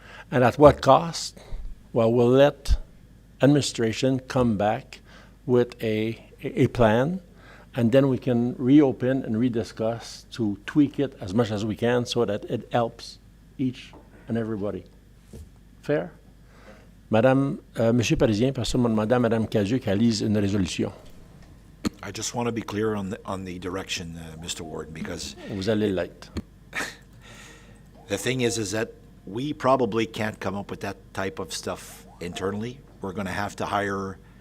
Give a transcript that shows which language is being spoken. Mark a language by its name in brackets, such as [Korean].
[English] And at what cost? Well, we'll let administration come back with a plan, and then we can reopen and rediscuss to tweak it as much as we can so that it helps each and everybody. Fair? [French] Monsieur Parisien, personne m'a demandé à Madame Cadieux qu'elle lise une résolution. [English] I just want to be clear on the direction, Mr. Ward, because [French] Vous allez l'être. [English] the thing is that we probably can't come up with that type of stuff internally. We're going to have to hire